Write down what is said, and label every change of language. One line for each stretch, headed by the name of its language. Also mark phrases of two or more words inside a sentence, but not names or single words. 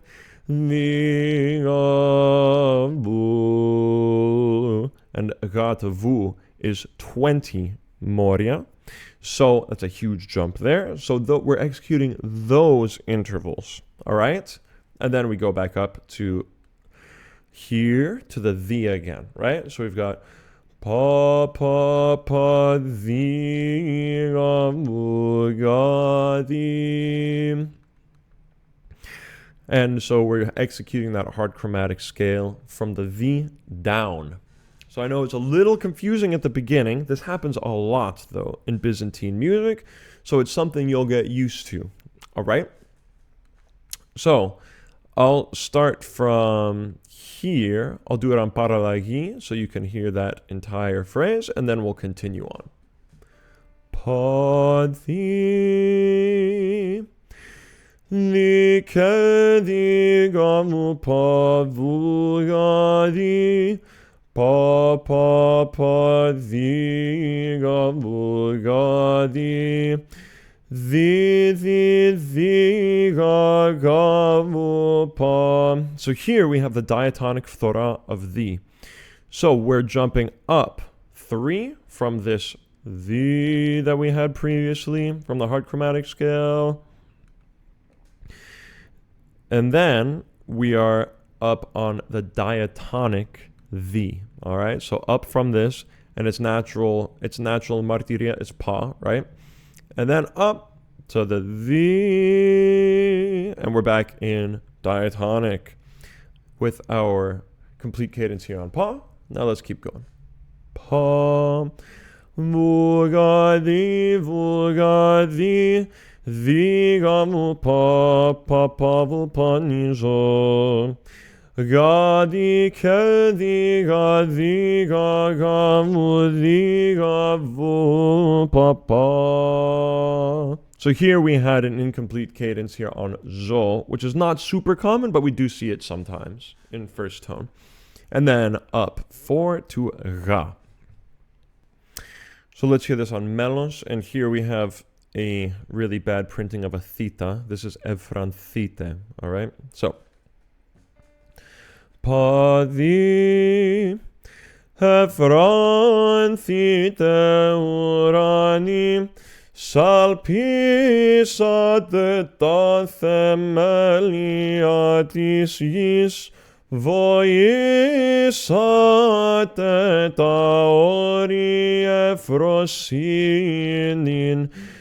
English: The ga bu, and ga to vu is 20 moria. So that's a huge jump there. So we're executing those intervals, all right? And then we go back up to here to the again, right? So we've got
Greek: πα πα πα θη γα μου γα δι.
English: And so we're executing that hard chromatic scale from the down. So I know it's a little confusing at the beginning. This happens a lot, though, in Byzantine music. So it's something you'll get used to. All right? So I'll start from here. I'll do it on paralagi, so you can hear that entire phrase, and then we'll continue on.
Greek: Πα δι λι κε δι γα μου πα βου γα δι. Πα πα πα δι γα μου γα δι. Θη γα μου πα.
English: So here we have the diatonic phthora of the. So we're jumping up 3 from this the that we had previously from the hard chromatic scale. And then we are up on the diatonic the. All right, so up from this, and it's natural martiria is pa, right? And then up to the and we're back in diatonic with our complete cadence here on pa. Now let's keep going.
Greek: Πα, μου γα δι, θη γα μου πα, πα πα βου πα νη ζω. Γα δι κε δι γα μου δι γα βου πα πα.
English: So here we had an incomplete cadence here on zo, which is not super common, but we do see it sometimes in first tone. And then up 4 to ga. So let's hear this on melos, and here we have a really bad printing of a theta. This is ephranthite, all right?
Greek: So πα δι ευφράνθητε ουρανοί σαλπίσατε τα θεμέλια της γης βοήσατε τα όρη ευφροσύνην